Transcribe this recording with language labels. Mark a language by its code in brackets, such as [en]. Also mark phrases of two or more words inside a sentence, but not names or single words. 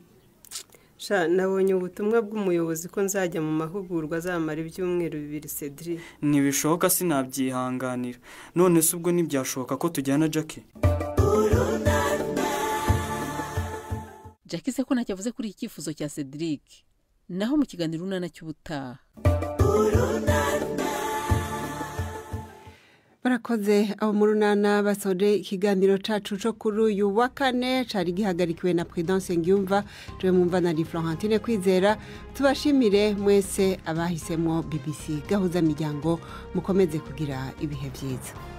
[rw] nabonye ubutumwa bw'umuyobozi ko nzajya mu mahugurwa azamara ibyumweru 2 Cedric ntibishoboka sinabyihanganira none se ubwo ntibyashoboka ko tujyana Jackie Jackie se ko ntacyo avuze kuri iki cyifuzo cya Cedric naho mu kiganiro unana cy'ubutaha [rn] barakoze abo mu runana basoje ikiganiro cacu co kuri uyu wa kane cari gihagarikiwe na Prudence Ngiyumva twe mumva na Florentine Kwizera tubashimire mwese abahisemwo BBC gahuza miryango mukomeze kugira ibihe vyiza.